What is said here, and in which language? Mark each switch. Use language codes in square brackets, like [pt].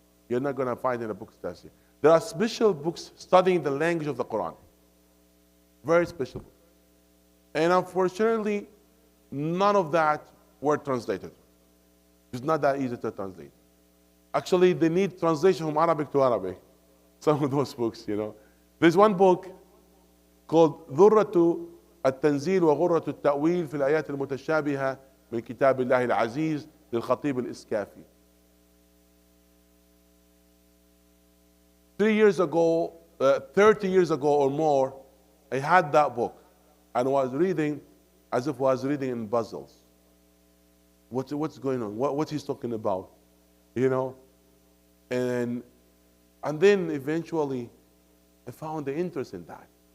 [en] You're not going to find it in the books of tafsir. There are special books studying the language of the Quran. Very special books. And unfortunately, none of that were translated. It's not that easy to translate. Actually, they need translation from Arabic to Arabic. Some of those books, There's one book called [ar] ذرة التنزيل وغرة التأويل في الآيات المتشابهة من كتاب الله العزيز للخطيب الإسكافي. [en] 30 years ago or more, I had that book and was reading as if I was reading in puzzles. What's going on? What he's talking about? And then eventually I found the interest in that.